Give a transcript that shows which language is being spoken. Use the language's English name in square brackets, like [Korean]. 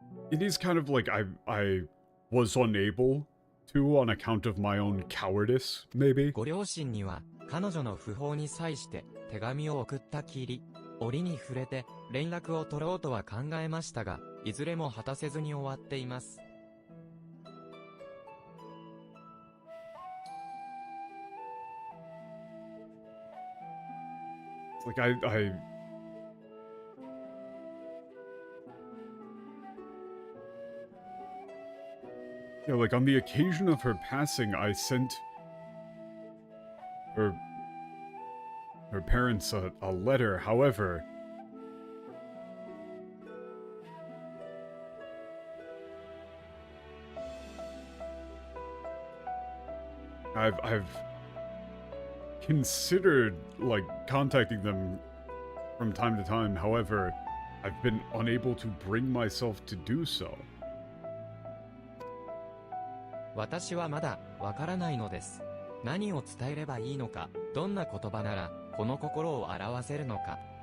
[English] it is kind of like I was unable to on account of my own cowardice, maybe. [Japanese] ご両親には彼女の訃報に際して手紙を送ったきり、折に触れて連絡を取ろうとは考えましたが、いずれも果たせずに終わっています。 [English] Like I yeah, like on the occasion of her passing, I sent her parents a letter. However, I've considered like contacting them from time to time. However, I've been unable to bring myself to do so. [Japanese] 私はまだわからないのです。何を伝えればいいのか、どんな言葉ならこの心を表せるのか。